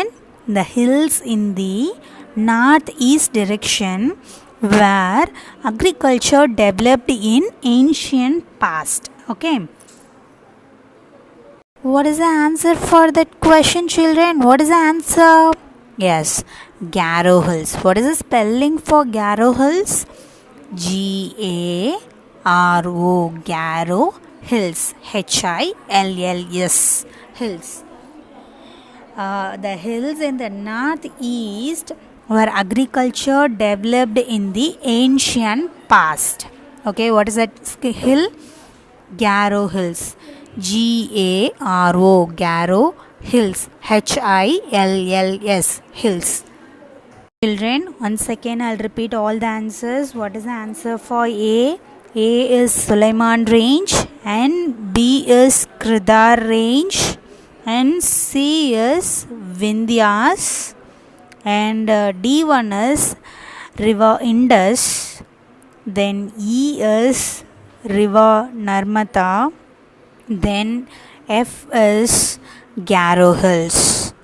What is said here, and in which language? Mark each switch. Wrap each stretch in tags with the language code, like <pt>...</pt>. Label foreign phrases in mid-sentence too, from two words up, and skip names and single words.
<en>The hills in the northeast direction where agriculture developed in ancient past. Okay. What is the answer for that question, children? What is the answer? Yes, Garo Hills. What is the spelling for Garo Hills? GARO. Garo Hills. HILLS. Hills. The hills in the northeast where agriculture developed in the ancient past. Okay, what is that hill? Garo Hills. GARO. Garo Hills. HILLS. Hills. Children, once again I'll repeat all the answers. What is the answer for A? A is Sulaiman range and B is Kridar range and C is Vindhyas and D1 is river Indus, then E is river Narmada, then F is Garo Hills.</en>